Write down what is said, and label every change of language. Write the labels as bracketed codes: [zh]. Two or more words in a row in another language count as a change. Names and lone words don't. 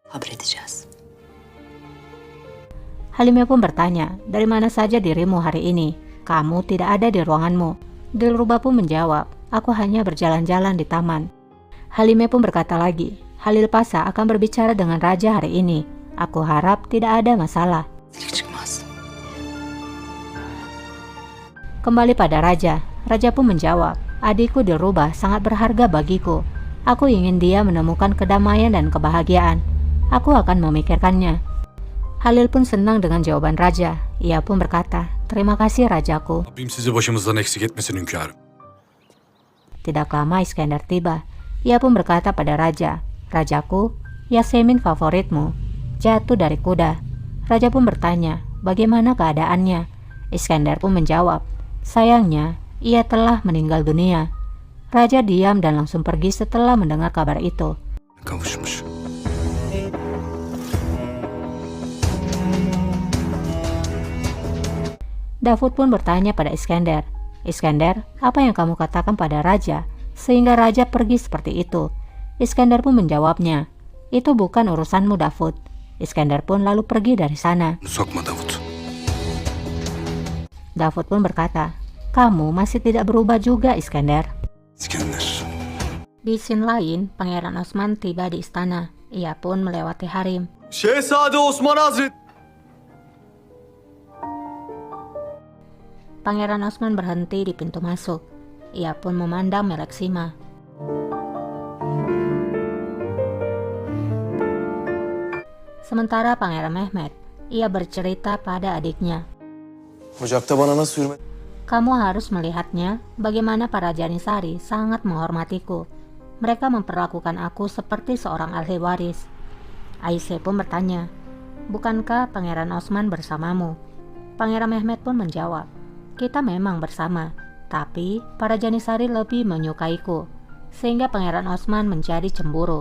[tr] haber edeceğiz. [id] Halime pun bertanya, dari mana saja dirimu hari ini? Kamu tidak ada di ruanganmu. Dilrubah pun menjawab, aku hanya berjalan-jalan di taman. Halime pun berkata lagi, Halil Pasha akan berbicara dengan raja hari ini. Aku harap tidak ada masalah. [tr] Çıkmaz. [id] Kembali pada raja. Raja pun menjawab, adikku Dilrubah sangat berharga bagiku. Aku ingin dia menemukan kedamaian dan kebahagiaan. Aku akan memikirkannya. Halil pun senang dengan jawaban raja. Ia pun berkata, terima kasih rajaku. [tr] Rabbim sizi başımızdan eksik etmesin hünkârım. [id] Tidak lama Iskandar tiba. Ia pun berkata pada raja, rajaku, Yasemin favoritmu, jatuh dari kuda. Raja pun bertanya, bagaimana keadaannya? Iskandar pun menjawab, sayangnya, ia telah meninggal dunia. Raja diam dan langsung pergi setelah mendengar kabar itu. [tr] Kavuşmuş. [id] Davud pun bertanya pada Iskandar, Iskandar, apa yang kamu katakan pada raja, sehingga raja pergi seperti itu? Iskandar pun menjawabnya, itu bukan urusanmu Davud. Iskandar pun lalu pergi dari sana. [tr] Sokma Davut. [id] Davud pun berkata, kamu masih tidak berubah juga Iskandar. İskender. Di scene lain, Pangeran Osman tiba di istana. Ia pun melewati harem. [tr] Şehzade Osman Hazret. [id] Pangeran Osman berhenti di pintu masuk. Ia pun memandang Meleksima. Sementara Pangeran Mehmet, ia bercerita pada adiknya. [tr] Ocakta bana nasıl hürmet? [id] Kamu harus melihatnya bagaimana para Janisari sangat menghormatiku. Mereka memperlakukan aku seperti seorang ahli waris. Aisyah pun bertanya, bukankah Pangeran Osman bersamamu? Pangeran Mehmet pun menjawab, kita memang bersama, tapi para Janisari lebih menyukaiku, sehingga Pangeran Osman menjadi cemburu.